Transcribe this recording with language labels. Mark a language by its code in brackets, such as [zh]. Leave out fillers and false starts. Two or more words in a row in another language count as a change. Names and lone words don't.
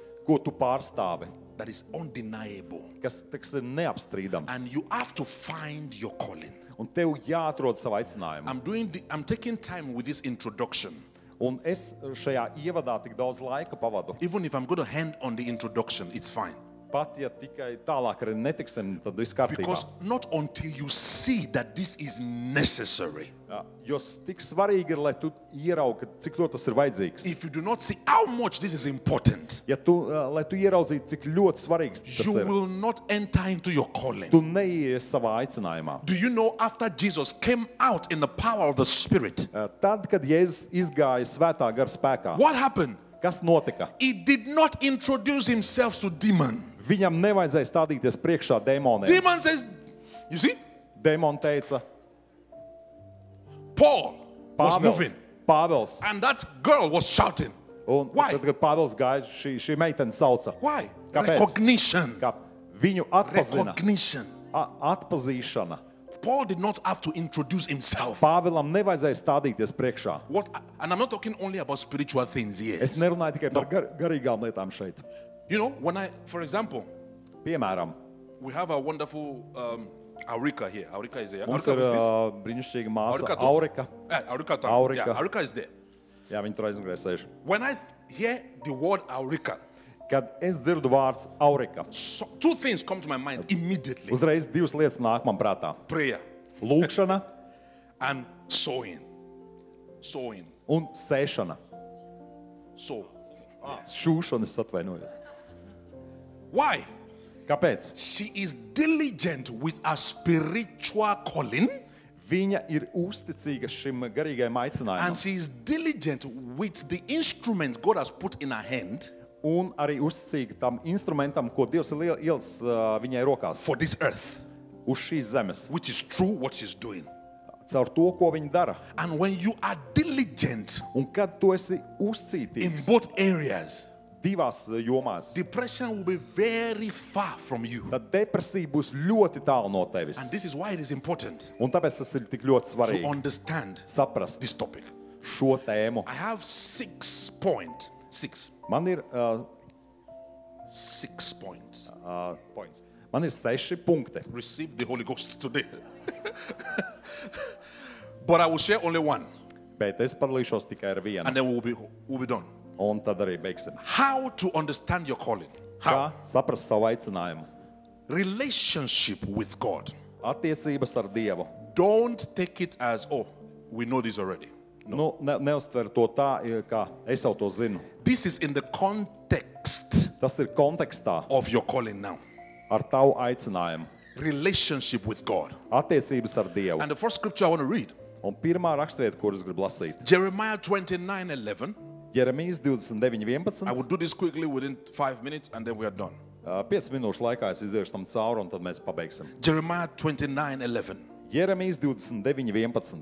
[lv] ko tu pārstāvi, [en] that is undeniable. [lv] kas ir neapstrīdams. [en] And you have to find your calling. [lv] Un tev jāatrod savu aicinājumu. [en] I'm taking time with this introduction. [lv] Un es šajā ievadā tik daudz laika pavadu. [en] Even if I'm going to hand on the introduction, it's fine. [lv] Pat ja tikai tālāk arī netiksim, tad viss kārtībā. [en] Because not until you see that this is necessary. [lv] Jā, jo tik svarīgi ir, lai tu ieraugi, cik ļoti tas ir vajadzīgs. [en] If you do not see how much this is important, [lv] Ja lai tu ieraudzītu, cik ļoti svarīgs tas [en] you [lv] ir, [en] will not enter into your calling. [lv] tu neies savā aicinājumā. [en] Do you know after Jesus came out in the power of the Spirit, [lv] Tad, kad Jēzus izgāja svētā gara spēkā, [en] what happened? [lv] kas notika? [en] He did not introduce himself to demon. [lv] Viņam nevajadzēja stādīties priekšā dēmoniem. [en] Demon says, you see, [lv] Dēmoni teica, [en] Paul was moving. [lv] Pāvils. [en] And that girl was shouting. [lv] Un [en] Why? [lv] tad, kad Pāvils gāja, šī meitene sauca. [en] Why? [lv] Kāpēc? [en] Recognition. [lv] Kā viņu atpazina. [en] Recognition. [lv] Atpazīšana. [en] Paul did not have to introduce himself. [lv] Pāvilam nevajadzēja stādīties priekšā. [en] And I'm not talking only about spiritual things here. [lv] Es nerunāju tikai par garīgām lietām šeit. [en] You know, for example, [lv] Piemēram, [en] we have a wonderful Aurika here. Aurika is here. [lv] mums Aurika ir [en] was this? [lv] brīnišķīga māsa Aurika. Aurika. Aurika. Aurika. [en] Yeah, Aurika is there. [lv] Jā, viņa tur aizmugurē. [en] When I hear the word Aurika, [lv] Kad es dzirdu vārds Aurika, [en] two things come to my mind immediately. [lv] uzreiz divas lietas nāk man prātā. [en] Prayer [lv] Lūkšana [en] and sowing. Sowing. [lv] un sēšana. [en] Sow. [lv] Šūšana, es atvainojos. [en] Why? [lv] Kāpēc? [en] She is diligent with a spiritual calling, [lv] Viņa ir uzticīga šim garīgajam [en] and [lv] aicinājumam. [en] she is diligent with the instrument God has put in her hand [lv] Un arī uzticīga tam instrumentam, ko Dievs ir ielis viņai rokās. [en] for this earth, [lv] Uz šīs zemes. [en] which is true what she's doing. [lv] Caur to, ko viņa dara. [en] And when you are diligent [lv] Un kad tu esi [en] in [lv] uzcītīgs [en] both areas, [lv] divās jomās, [en] depression will be very far from you. [lv] tad depresija būs ļoti tālu no tevis. [en] And this is why it is important [lv] Un tāpēc tas ir tik ļoti [en] to [lv] svarīgi [en] understand [lv] saprast [en] this topic. [lv] šo tēmu. [en] I have 6 points. 6. [lv] Man ir, [en] 6 points. points. [lv] Man ir 6 punkti, [en] Receive the Holy Ghost today. But I will share only one, [lv] bet es padalīšos tikai ar vienu. [en] and then we'll be done. [lv] Un tad arī beigsim. [en] How to understand your calling? [lv] Kā [en] How? [lv] saprast savu aicinājumu? [en] Relationship with God. [lv] Attiecības ar Dievu. [en] Don't take it as, oh, we know this already. [lv] Nu, neuztver to tā, kā es jau to zinu. [en] This is in the context [lv] Tas ir kontekstā [en] of your calling now. [lv] ar tavu aicinājumu. [en] Relationship with God. [lv] Attiecības ar Dievu. [en] And the first scripture I want to read, [lv] Un pirmā rakstvieta, kuras gribu lasīt, [en] Jeremiah 29:11. [lv] Jeremijas 29:11. [en] I will do this quickly within 5 minutes and then we are done. [lv] 5 minūšu laikā es iziešu tam cauri, un tad mēs pabeigsim. [en] Jeremiah 29:11. [lv] Jeremijas 29:11.